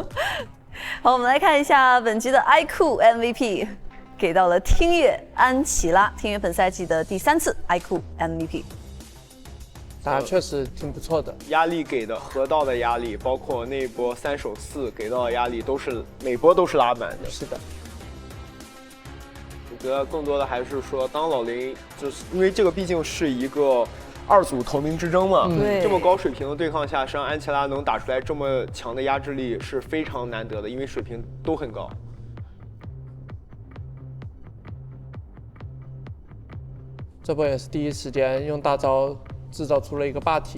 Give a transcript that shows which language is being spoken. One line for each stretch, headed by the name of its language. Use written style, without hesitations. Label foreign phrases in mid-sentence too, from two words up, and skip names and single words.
Chinese: 好，我们来看一下本局的 iQOO MVP， 給到了聽月安琪拉，聽月本賽季的第3次 iQOO MVP。打確實挺不錯的，壓力給的河道的壓力，包括那波3守4給到的壓力，都是每波都是拉滿的。是的。我覺得更多的還是說，當老林就是因為這個畢竟是一個2組頭名之爭嘛，這麼高水平的對抗下，讓安琪拉能打出來這麼強的壓制力是非常難得的，因為水平都很高。這波也是第一時間用大招製造出了一個霸體，